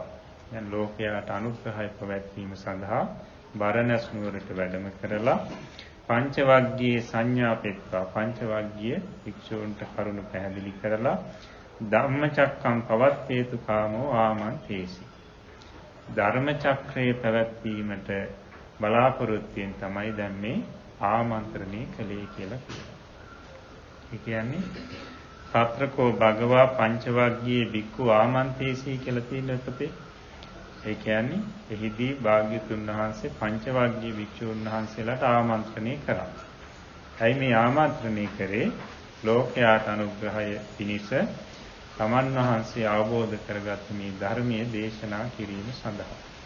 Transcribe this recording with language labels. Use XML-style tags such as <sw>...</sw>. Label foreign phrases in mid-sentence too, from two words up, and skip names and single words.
<si>දැන් ලෝකයට අනුග්‍රහය පැවැත්වීම සඳහා බරණැස් නුවරට වැඩම කරලා පංචවග්ගයේ සංඥා පෙත්වා පංචවග්ගයේ වික්ෂූන්ට කරුණ පැහැදිලි කරලා</si> <pi>ධම්මචක්කම් පවත්තේතු කාමෝ ආමන්තේසි.</pi> <si>ධර්ම චක්‍රයේ පැවැත්වීමට බලාපොරොත්තුෙන් තමයි දැන් මේ ආමන්ත්‍රණය කළේ කියලා කියනවා. ඒ කියන්නේ</si> <pi>පත්‍රකෝ භගවා</pi> <si>පංචවග්ගයේ</si> <pi>බික්ඛු ආමන්තේසි</pi> <si>කියලා තියෙන පොතේ. ඒ කියන්නේ එහිදී භාග්‍යතුන් වහන්සේ පංචවග්ගයේ භික්ෂුන් වහන්සේලාට ආමන්ත්‍රණය කරා. ඇයි මේ ආමන්ත්‍රණය කරේ? ලෝකයාට අනුග්‍රහය පිණිස තමන් වහන්සේ අවබෝධ කරගත් මේ ධර්මයේ දේශනා කිරීම සඳහා.</si>